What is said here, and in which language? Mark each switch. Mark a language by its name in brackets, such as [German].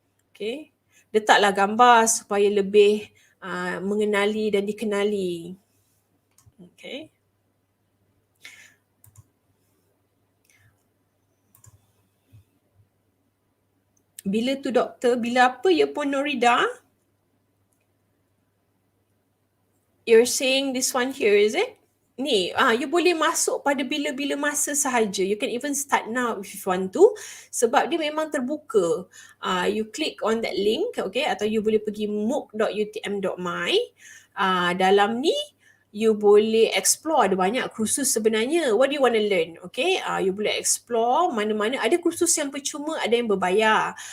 [Malay] Okay, letaklah gambar supaya lebih mengenali dan dikenali. Okay. Bila tu doktor, bila apa ya Puan Norida? [English] You're saying this one here, is it? [Malay] Ni, you boleh masuk pada bila-bila masa sahaja. [English] You can even start now if you want to. [Malay] Sebab dia memang terbuka. [English] You click on that link, okay? [Malay] Atau you boleh pergi mooc.utm.my. Dalam ni, you boleh explore, ada banyak kursus sebenarnya. [English] What do you want to learn? [Malay] Okay, you boleh explore mana-mana. Ada kursus yang percuma, ada yang berbayar.